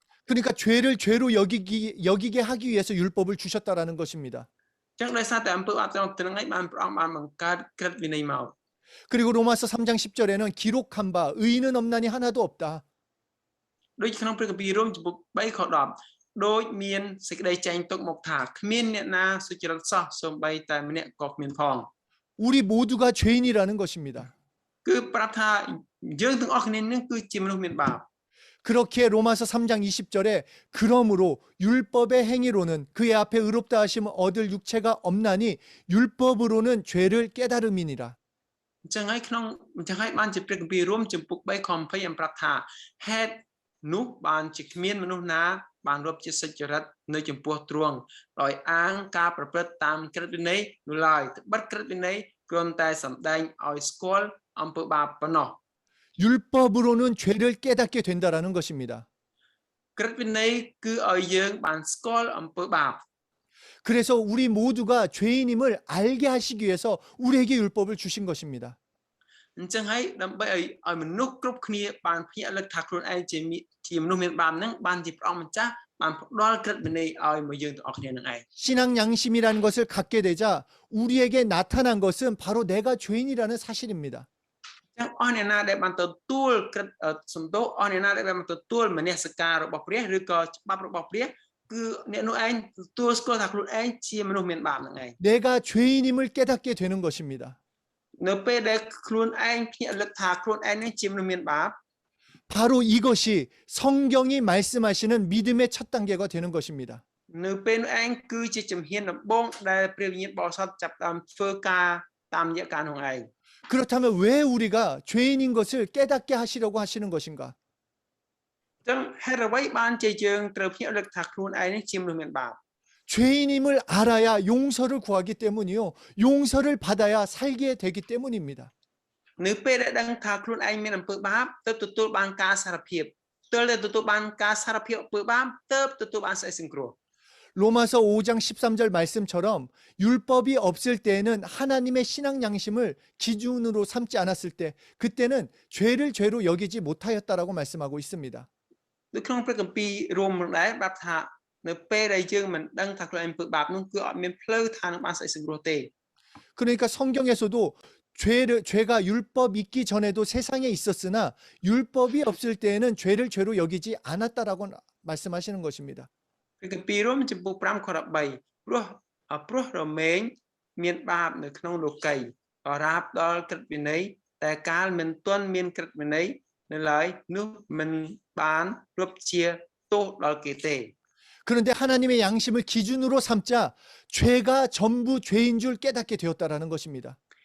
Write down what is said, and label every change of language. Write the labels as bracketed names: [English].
[Korean] 그러니까 죄를 죄로 여기게 하기 위해서 율법을 주셨다라는 것입니다. [Khmer] ចឹងដោយសារតែអំពើបាបទាំងហ្នឹងឯងបានព្រះអង្គបានបង្កើតក្រឹតវិន័យមក [Korean] 그리고 로마서 3장 10절에는 기록한 바 의인은 없나니 하나도 없다. [Khmer] ដូចក្នុងព្រះគម្ពីររ៉ូមចំពុក3ខ10ដូចមានសេចក្តីចែងទុកមកថាគ្មានអ្នកណាសុចរិតសោះសូម្បីតែម្នាក់ក៏គ្មានផង [Korean] 우리 모두가 죄인이라는 것입니다. [Khmer] គឺប្រាប់ថាយើងទាំងអស់គ្នានឹងគឺជាមនុស្សមានបាប [Korean] 그렇게 로마서 3장 20절에 그러므로 율법의 행위로는 그의 앞에 의롭다 하심을 얻을 육체가 없나니 율법으로는 죄를 깨달음이니라. [Khmer] អញ្ចឹងហើយបានជាព្រះគម្ពីររ៉ូមចំពុក3ខ20ប្រាប់ថាហេតុនោះបានជាគ្មានមនុស្សណាបានរົບជាសុចរិតនៅចំពោះទ្រង់ដោយអាងការប្រព្រឹត្តតាមក្រឹតវិន័យនោះឡើយត្បិតក្រឹតវិន័យគ្រាន់តែសម្ដែងឲ្យស្គាល់អំពើបាបប៉ុណ្ណោះ [Korean] 율법으로는 죄를 깨닫게 된다라는 것입니다. [Khmer] ក្រឹតវិន័យគឺឲ្យយើងបានស្គាល់អំពើបាប [Korean] 그래서 우리 모두가 죄인임을 알게 하시기 위해서 우리에게 율법을 주신 것입니다. [Khmer] អញ្ចឹងហើយដើម្បីឲ្យមនុស្សគ្រប់គ្នាបានភ្ញាក់រលឹកថាខ្លួនឯងជាមនុស្សមានបាបហ្នឹងបានជាព្រះអង្គម្ចាស់បានផ្ដល់ក្រឹតវិន័យឲ្យមកយើងទាំងអស់គ្នានឹងឯង [Korean] 신앙 양심이라는 것을 갖게 되자 우리에게 나타난 것은 바로 내가 죄인이라는 사실입니다. [Khmer] ចឹងអស់អ្នកណាដែលបានទទួលក្រឹតសំទោសអស់អ្នកណាដែលបានទទួលមនសិការរបស់ព្រះឬក៏ច្បាប់របស់ព្រះគឺអ្នកនោះឯងទទួលស្គាល់ថាខ្លួនឯងជាមនុស្សមានបាបនឹងឯង [Korean] 내가 죄인임을 깨닫게 되는 것입니다. [Khmer] នៅពេលដែលខ្លួនឯងភ្ញាក់រលឹកថាខ្លួនឯងនេះជាមនុស្សមានបាប [Korean] 바로 이것이 성경이 말씀하시는 믿음의 첫 단계가 되는 것입니다. [Khmer] នៅពេលនោះឯងគឺជាជំហានដំបូងដែលព្រះវិញ្ញាណបរិសុទ្ធចាប់ផ្ដើមធ្វើការតាមរយៈការនោះឯង [Korean] 그렇다면 왜 우리가 죄인인 것을 깨닫게 하시려고 하시는 것인가? [Khmer] ចឹងហេតុអ្វីបានជាយើងត្រូវភ្ញាក់រលឹកថាខ្លួនឯងនេះជាមនុស្សមានបាប [Korean] 죄인임을 알아야 용서를 구하기 때문이요. 용서를 받아야 살게 되기 때문입니다. [Khmer] នៅពេលដែលដឹងថាខ្លួនឯងមានអំពើបាបទើបទទួលបានការសារភាពទើបទទួលបានការសារភាពអំពើបាបទើបទទួលបានសេចក្ដីសង្គ្រោះ [Korean] 로마서 5장 13절 말씀처럼 율법이 없을 때에는 하나님의 신앙 양심을 기준으로 삼지 않았을 때 그때는 죄를 죄로 여기지 못하였다라고 말씀하고 있습니다. [Khmer] នៅក្នុងព្រះគម្ពីររ៉ូមដែរប្រាប់ថានៅពេលដែលយើងមិនដឹងថាខ្លួនឯងអំពើបាបនោះគឺអត់មានផ្លូវថានឹងបានសេចក្ដីសង្គ្រោះទេ [Korean] 그러니까 성경에서도 죄가 율법 있기 전에도 세상에 있었으나 율법이 없을 때에는 죄를 죄로 여기지 않았다라고 말씀하시는 것입니다. [Khmer] ព្រះគម្ពីររ៉ូមចំពោះ5ខ13ព្រោះរមែងមានបាបនៅក្នុងលោកីអរាបដល់ក្រឹតវិន័យតែកាលមិនទាន់មានក្រឹតវិន័យនៅឡើយនោះមិនបានរົບជាទោសដល់គេទេ [Korean] 그런데 하나님의 양심을 기준으로 삼자 죄가 전부 죄인 줄 깨닫게 되었다라는 것입니다.